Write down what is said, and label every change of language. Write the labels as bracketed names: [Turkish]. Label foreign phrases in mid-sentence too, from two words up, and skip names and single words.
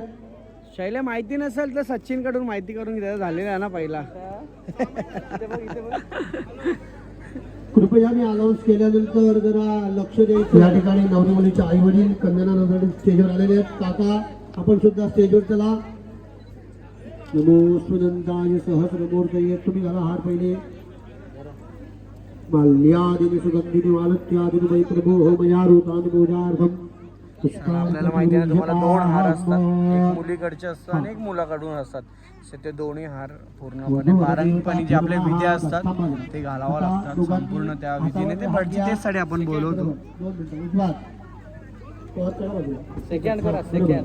[Marathi] शैल्या माहिती नसेल तर सचिन कडून माहिती करून घ्यायला झालेला आहे ना पहिला. कृपया मी अनाऊन्स केल्यानंतर जरा लक्ष द्यायचं. या ठिकाणी नवरी मुलीचे आई वडील कन्याना नवरी स्टेजवर आलेले आहेत. काका आपण सुद्धा स्टेजवर चला. [Sanskrit] नमो सुनंदाय सहस्रमूर्तये. [Marathi] तुम्ही घाला हार पहिले. [Sanskrit] माल्यादिनी सुगंधिनी मालत्यादिनी वै प्रभो मया रूतान पूजार्थम. [Marathi] आपल्याला माहिती आहे तुम्हाला 2 हार असतात, एक मुलीकडचे असतात आणि एक मुलाकडून असतात. ते दोन्ही हार पूर्णपणे पारंपरिक जे आपले विधी असतात ते घालावं लागतात संपूर्ण त्या विधीने. ते भटजी तेचसाठी आपण बोलवतो. सेकंड करा सेकंड.